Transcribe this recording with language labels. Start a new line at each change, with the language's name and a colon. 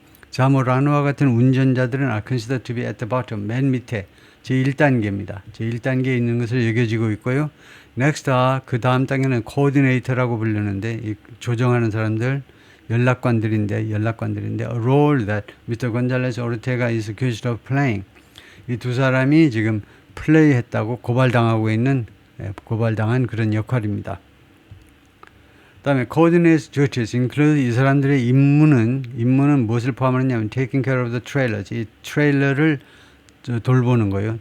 Korean: 자모라노와 같은 운전자들은
English: are considered to be at the bottom,
Korean: 맨 밑에 제1단계입니다. 제1단계에 있는 것을 여겨지고 있고요.
English: Next,
Korean: 그 다음 단계는 coordinator라고 부르는데 이 조정하는 사람들, 연락관들인데
English: a role that Mr. Gonzalez Ortega is accused of playing.
Korean: 이 두 사람이 지금 플레이했다고 고발당한 그런 역할입니다. 그 다음에
English: coordinate duties include,
Korean: 이 사람들의 임무는 무엇을 포함하느냐면
English: taking care of the trailers,
Korean: 이 트레일러를 돌보는 거예요.